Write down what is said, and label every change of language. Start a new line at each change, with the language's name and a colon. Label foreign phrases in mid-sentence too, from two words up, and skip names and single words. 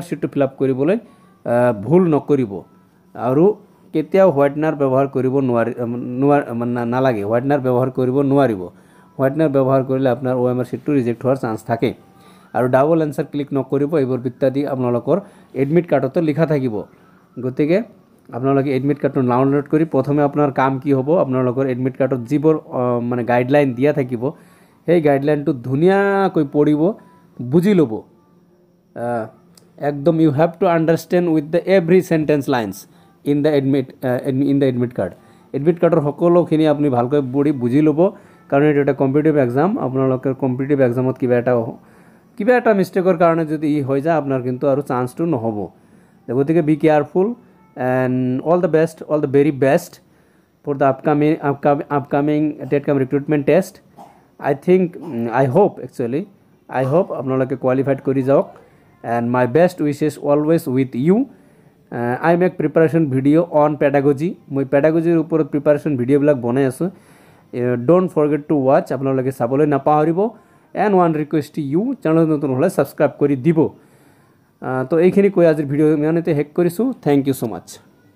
Assamese: শীটটো ফিল আপ কৰিবলৈ ভুল নকৰিব আৰু কেতিয়াও হোৱাইটনাৰ ব্যৱহাৰ কৰিব নালাগে হোৱাইটনাৰ ব্যৱহাৰ কৰিব নোৱাৰিব হোৱাইটনাৰ ব্যৱহাৰ কৰিলে আপোনাৰ OMR শীটটো ৰিজেক্ট হোৱাৰ চান্স থাকে আৰু
English: double answer click
Assamese: নকৰিব এইবোৰ বিত্তাদি আপোনালোকৰ
English: admit cardত
Assamese: লিখা থাকিব গতিকে আপোনালোকে
English: admit cardটো download
Assamese: কৰি প্ৰথমে আপোনাৰ কাম কি হ'ব আপোনালোকৰ
English: admit cardত
Assamese: যিবোৰ মানে গাইডলাইন দিয়া থাকিব সেই গাইডলাইনটো ধুনিয়াকৈ পঢ়িব বুজি ল'ব
English: একদম you have to understand with the every sentence lines in the admit card admit cardৰ
Assamese: সকলোখিনি আপুনি ভালকৈ পঢ়ি বুজি ল'ব কাৰণ এটা
English: competitive exam আপোনালোকৰ competitive examত
Assamese: কিবা এটা মিস্টেকৰ কাৰণে যদি ই হৈ যায় আপোনাৰ কিন্তু আৰু চান্সটো নহব গতিকে
English: be careful and all the very best for the upcoming TET-cum recruitment test I hope
Assamese: আপোনালোকে কোৱালিফাইড কৰি যাওক
English: and my best wishes always with you I make preparation video on pedagogy
Assamese: মই pedagogy ওপৰত preparation video বিলাক বনাই আছো
English: don't forget to watch
Assamese: আপোনালোকে চাবলৈ নাপাহৰিব
English: and one request to you channel
Assamese: নতুন হলে subscribe কৰি দিব তো এইখিনি কৈ আজিৰ ভিডিঅ' ইমানতে শেষ কৰিছোঁ।
English: Thank you so much.